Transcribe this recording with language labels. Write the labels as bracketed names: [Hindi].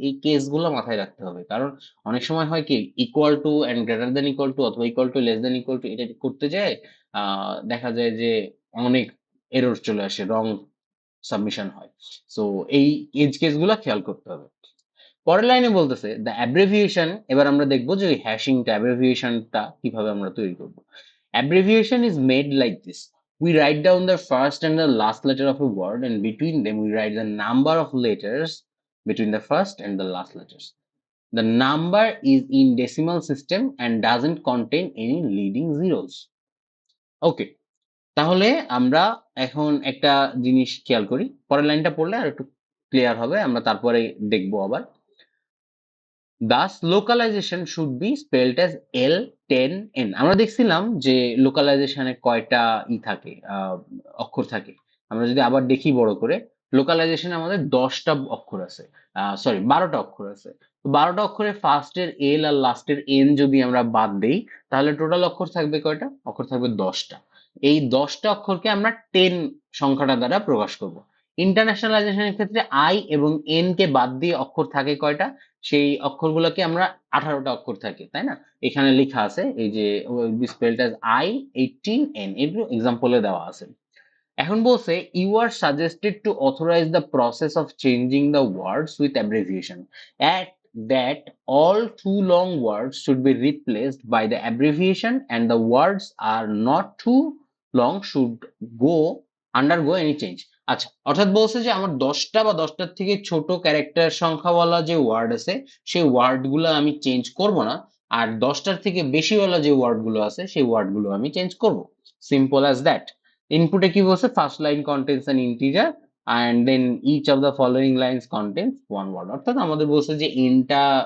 [Bangla] এই কেসগুলো মাথায় রাখতে হবে, কারণ অনেক সময় হয় কি [English] equal to and greater than equal to [Bangla] অথবা equal to less than equal to এটা করতে যায় দেখা যায় যে অনেক এরর চলে আসে, রং সাবমিশন হয়। সো এই এজ কেসগুলো খেয়াল করতে হবে। পরের লাইনে বলতেছে [English] The abbreviation. [Bangla] এবার আমরা দেখবো যে ওই হ্যাশিংটা অ্যাব্রিভিয়েশনটা কিভাবে আমরা তৈরি করব। [English] Abbreviation is made like this: we write down the first and the last letter of a word, and between them we write the number of letters between the first and the last letters. The number is in decimal system and doesn't contain any leading zeros. [Bangla] ওকে, তাহলে আমরা এখন একটা জিনিস খেয়াল করি, পরের লাইনটা পড়লে আর একটু ক্লিয়ার হবে, আমরা তারপরে দেখবো আবার। [English] Thus localization should be spelled as L10N. [Bangla] আমরা দেখছিলাম যে লোকালাইজেশনে কয়টা থাকে, অক্ষর থাকে। আমরা যদি আবার দেখি বড় করে, লোকালাইজেশনে আমাদের 10টা অক্ষর আছে, সরি 12টা অক্ষর আছে। তো 12টা অক্ষরের ফার্স্টের এল আর লাস্টের এন যদি আমরা বাদ দেই, তাহলে টোটাল অক্ষর থাকবে কয়টা? অক্ষর থাকবে 10টা। এই 10টা অক্ষরকে আমরা 10 সংখ্যাটা দ্বারা প্রকাশ করব। ইন্টারন্যাশনালাইজেশনের ক্ষেত্রে আই এবং এন কে বাদ দিয়ে অক্ষর থাকে কয়টা? সেই অক্ষরগুলোকে আমরা 18টা অক্ষর থাকে, তাই না? এখানে লেখা আছে এই যে [English] spelled as I 18N, [Bangla] এগুলো এক্সাম্পলে দেওয়া আছে। [English] এখন বলছে you are suggested to authorise the process of changing the words with abbreviation at that all too long words should be replaced by the abbreviation and the words are not too long should go undergo any change. [Bangla] আচ্ছা, অর্থাৎ বলছে যে আমার 10টা বা 10টার থেকে ছোট character সংখ্যাওয়ালা যে ওয়ার্ড আছে সেই ওয়ার্ড গুলো আমি চেঞ্জ করব না, আর 10টার থেকে বেশিওয়ালা যে ওয়ার্ড গুলো আছে সেই ওয়ার্ড গুলো আমি চেঞ্জ করব। [English] Simple as that. [Bangla] ইনপুটে কি বলছে? [English] first line contains an integer and then each of the following lines contains one word, [Bangla] অর্থাৎ আমাদের বলছে যে এনটা